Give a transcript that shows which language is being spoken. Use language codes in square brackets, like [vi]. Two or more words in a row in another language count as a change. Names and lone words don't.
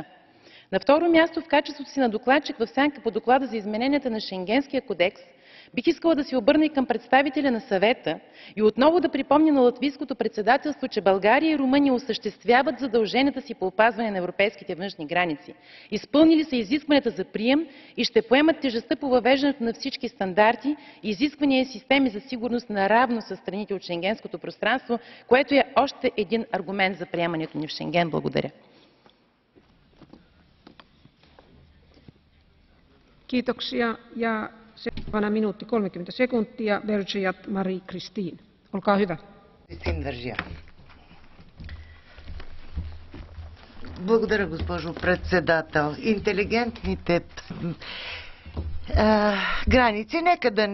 [bg] На второ място, в качеството си на докладчик в сянка по доклада за измененията на Шенгенския кодекс, бих искала да се обърна и към представителя на Съвета и отново да припомня на латвийското председателство, че България и Румъния осъществяват задълженията си по опазване на европейските външни граници. Изпълнили са изискванията за прием и ще поемат тежестта по въвеждането на всички стандарти, изисквания и системи за сигурност наравно с страните от Шенгенското пространство, което е още един аргумент за приемането ни в Шенген. Благодаря. [fi] Kiitoksia. Ja seuraavana minuutti 30 sekuntia. Vergiat Marie-Christine. Olkaa hyvä. [bg] Благодаря, госпожо председател. Интелигентните граници, нека да